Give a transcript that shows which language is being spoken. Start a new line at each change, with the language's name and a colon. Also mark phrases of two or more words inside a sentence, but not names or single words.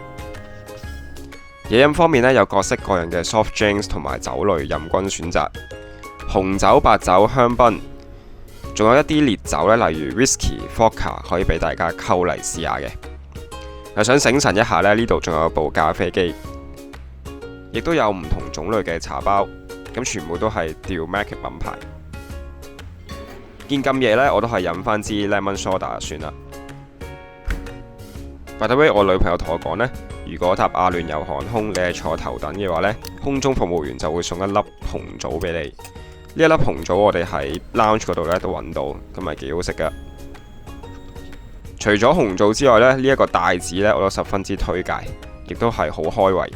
Cantonese: 嘢飲方面呢，有各式各樣嘅
English: soft drinks
Cantonese: 同埋酒類任君選擇，紅酒、白酒、香檳，仲有一啲烈酒呢，例如 whisky、vodka 可以俾大家溝嚟試下嘅。想醒神一下呢，呢度仲有部咖啡機，亦都有唔同種類嘅茶包，咁全部都係 Dilmah 嘅品牌。見咁夜呢，我都係飲翻支
English: lemon soda
Cantonese: 算啦。
English: By the way，
Cantonese: 我女朋友同我講呢，如果搭阿聯酋航空你係坐頭等嘅話呢，空中服務員就會送一粒紅棗俾你。呢一粒紅棗我哋喺 lounge 嗰度呢都揾到，咁係幾好食噶。除咗紅棗之外呢，呢一個帶子呢我都十分之推介，亦都係好開胃。